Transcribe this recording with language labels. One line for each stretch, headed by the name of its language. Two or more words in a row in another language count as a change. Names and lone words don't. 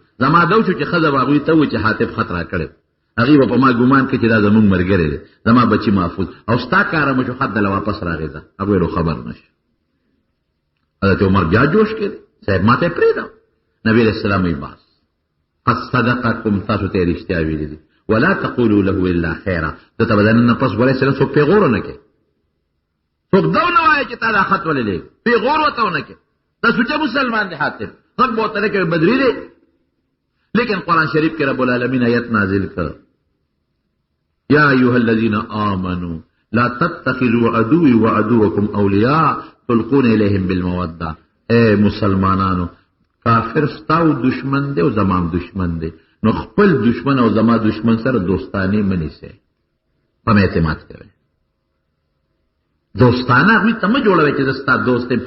Pashto: زما دا وشو چې ښځه به هغوی ته ووایي چې حاطب خط را کړی، هغې به په ما ګمان کوي چې دا زمونږ ملګری دی، زما بچي محفوظ. او ستا کاره مو شو، خط دله واپس راغی ده، هغوی رو خبر نه شو. حضرت عمر بیا جوش کړی، صاحب ما ته یې پرېږده. نبي علیه السلام وایي بس
Arabic: قد صدقکم،
Pashto: تاسو ته یې رښتیا ویلي دي.
Arabic: ولا تقولوا له الا خیرا.
Pashto: دته به د نن نه پس ګورئ سره څوک پیغور ونه کوي، څوک دا ونه وایي چې تا دا خط ولې لېږ، پیغور ورته ونه کوي. دا سوچه مسلمان دی حاطب، غږ به ورته نه کوي بدري دی. لیکن قرآن شریف کې
Arabic: رب العالمین
Pashto: آیت نازل کړ:
Arabic: یا ایها الذین آمنوا لا تتخذوا عدوی وعدوکم اولیاء تلقون الیهم بالموده.
Pashto: اے مسلمانانو، کافر ستاو دشمن دی او زمام دشمن دی، نو خپل دشمن او زما دشمن سره دوستانه منیسه، په اعتماد کوي. دوستانه هغوی ته مه جوړوئ چې زه ستا دوست یم.